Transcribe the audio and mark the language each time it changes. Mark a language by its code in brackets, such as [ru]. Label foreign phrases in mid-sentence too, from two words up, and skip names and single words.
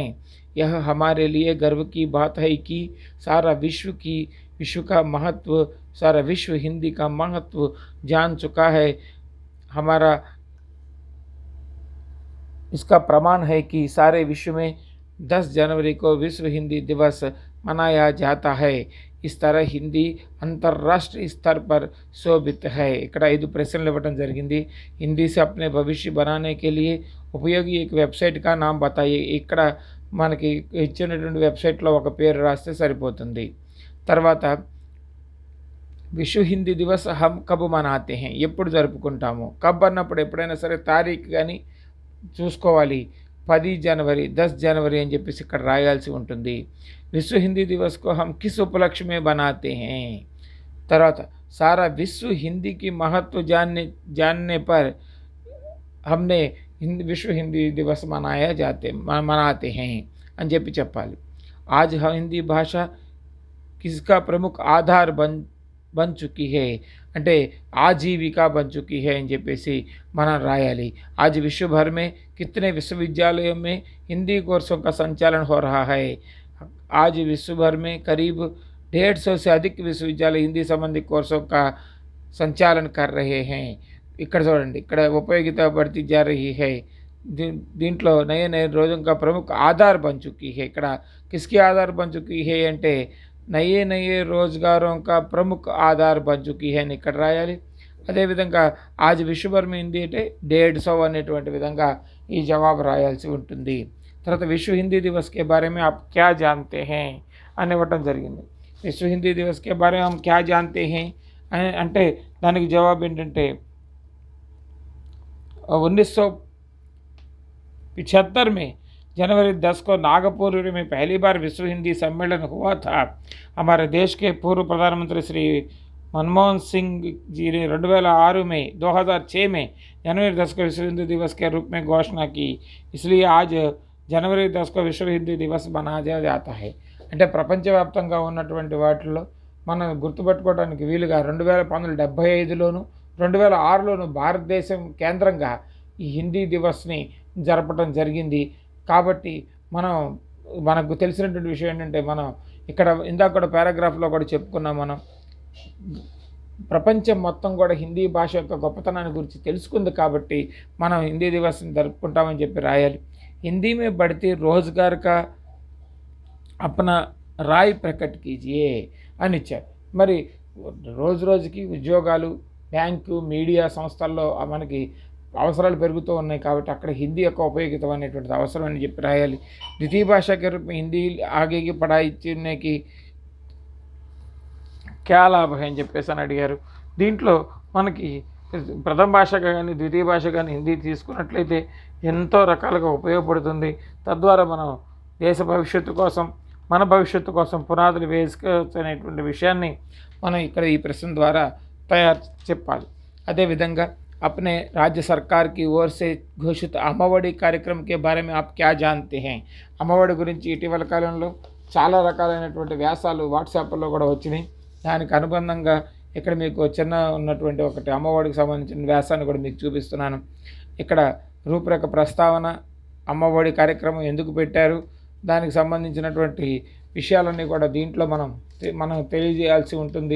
[hi] यह हमारे लिए गर्व की बात है कि सारा विश्व हिंदी का महत्व जान चुका है. हमारा इसका प्रमाण है कि सारे विश्व में 10 जनवरी को विश्व हिंदी दिवस मनाया जाता है. इस तरह हिंदी अंतर्राष्ट्रीय स्तर पर शोभित है. [te] ఇక్కడ 5 ప్రశ్నలు ఇవ్వడం జరిగింది. [hi] हिंदी से अपने भविष्य बनाने के लिए उपयोगी एक वेबसाइट का नाम बताइए. [te] ఇక్కడ మనకి ఇచ్చినటువంటి వెబ్సైట్లో ఒక పేరు రాస్తే సరిపోతుంది. [hi] తర్వాత విశ్వ హిందీ దివస్ हम कब मनाते हैं, [te] ఎప్పుడు జరుపుకుంటాము. కబ్ అన్నప్పుడు ఎప్పుడైనా సరే తారీఖు కానీ చూసుకోవాలి. [hi] 10 जनवरी, 10 जनवरी [te] అని చెప్పేసి ఇక్కడ రాయాల్సి ఉంటుంది. [hi] విశ్వ హిందీ దివస్ को हम किस उपलक्ष्य में बनाते हैं. తర్వాత सारा विश्व हिंदी की महत्व जानने पर हमने विश्व हिंदी दिवस मनाते हैं [te] అని చెప్పాలి. [hi] आज हिंदी भाषा किसका प्रमुख आधार बन बन चुकी है, [te] అంటే [hi] आजीविका बन चुकी है [te] అని చెప్పేసి మనం రాయాలి. [hi] आज विश्व भर में कितने विश्वविद्यालयों में हिंदी कोर्सों का संचालन हो रहा है? आज विश्व भर में करीब 150 से अधिक विश्वविद्यालय हिंदी संबंधी कोर्सों का संचालन कर रहे हैं. [te] ఇక్కడ చూడండి, ఇక్కడ [hi] ఉపయోగిత बढ़ती जा रही है. దీంట్లో नये नये रोज़ों का प्रमुख आधार बन चुकी है. ఇక్కడ किसकी आधार बन चुकी है అంటే नये नये रोज़गारों का प्रमुख आधार बन चुकी है [te] అని ఇక్కడ రాయాలి. అదేవిధంగా [hi] आज विश्वभर में [te] హిందీ అంటే 150 అనేటువంటి విధంగా ఈ జవాబు రాయాల్సి ఉంటుంది. [hi] తర్వాత విశ్వ హిందీ దివస్ के बारे में आप क्या जानते हैं [te] అని ఇవ్వటం జరిగింది. [hi] విశ్వ హిందీ దివస్ के बारे में हम क्या जानते हैं [te] అంటే దానికి జవాబు ఏంటంటే [hi] 1975 में जनवरी 10 को नागपुर में पहली बार विश्व हिंदी सम्मेलन हुआ था. हमारे देश के पूर्व प्रधानमंत्री श्री मनमोहन सिंह जी ने 2006 में जनवरी 10 को विश्व हिंदी दिवस के रूप में घोषणा की. इसलिए आज जनवरी 10 को विश्व हिंदी दिवस मनाया जाता है. [te] అంటే ప్రపంచవ్యాప్తంగా ఉన్నటువంటి వాటిల్లో మనం గుర్తుపెట్టుకోవడానికి వీలుగా 1975లోను 2006లోను భారతదేశం కేంద్రంగా ఈ హిందీ దివస్ని జరపడం జరిగింది. కాబట్టి మనకు తెలిసినటువంటి విషయం ఏంటంటే, మనం ఇక్కడ ఇందాక కూడా పారాగ్రాఫ్లో కూడా చెప్పుకున్నాం. మనం ప్రపంచం మొత్తం కూడా హిందీ భాష యొక్క గొప్పతనాన్ని గురించి తెలుసుకుంది కాబట్టి మనం హిందీ దివస్ని జరుపుకుంటామని చెప్పి రాయాలి. [hi] हिंदी में बढ़ते रोज़गार का अपना राय प्रकट कीजिये [te] అని ఇచ్చారు. మరి రోజు రోజుకి ఉద్యోగాలు, బ్యాంకు, మీడియా సంస్థల్లో మనకి అవసరాలు పెరుగుతూ ఉన్నాయి కాబట్టి అక్కడ హిందీ యొక్క ఉపయోగిత అనేటువంటిది అవసరం అని చెప్పి రాయాలి. [hi] द्वितीय भाषा के रूप में हिंदी आगे की पढ़ाई करने की क्या लाभ है [te] అని చెప్పేసి అని అడిగారు. దీంట్లో మనకి ప్రథమ భాషగా కానీ ద్వితీయ భాష కానీ హిందీ తీసుకున్నట్లయితే ఎంతో రకాలుగా ఉపయోగపడుతుంది. తద్వారా మనం దేశ భవిష్యత్తు కోసం, మన భవిష్యత్తు కోసం పునాదులు వేసుకోవచ్చు అనేటువంటి విషయాన్ని మనం ఇక్కడ ఈ ప్రశ్న ద్వారా చెప్పాలి. [hi] అదేవిధంగా अपने राज्य सरकार की ओर से घोषित అమ్మఒడి కార్యక్రమం के बारे में आप क्या जानते हैं? [te] అమ్మఒడి గురించి ఇటీవల కాలంలో చాలా రకాలైనటువంటి వ్యాసాలు వాట్సాప్లో కూడా వచ్చినాయి. దానికి అనుబంధంగా ఇక్కడ మీకు చిన్న ఉన్నటువంటి ఒకటి అమ్మఒడికి సంబంధించిన వ్యాసాన్ని కూడా మీకు చూపిస్తున్నాను. ఇక్కడ రూపురేఖ ప్రస్తావన, అమ్మఒడి కార్యక్రమం ఎందుకు పెట్టారు, దానికి సంబంధించినటువంటి విషయాలన్నీ కూడా దీంట్లో మనం తెలియజేయాల్సి ఉంటుంది.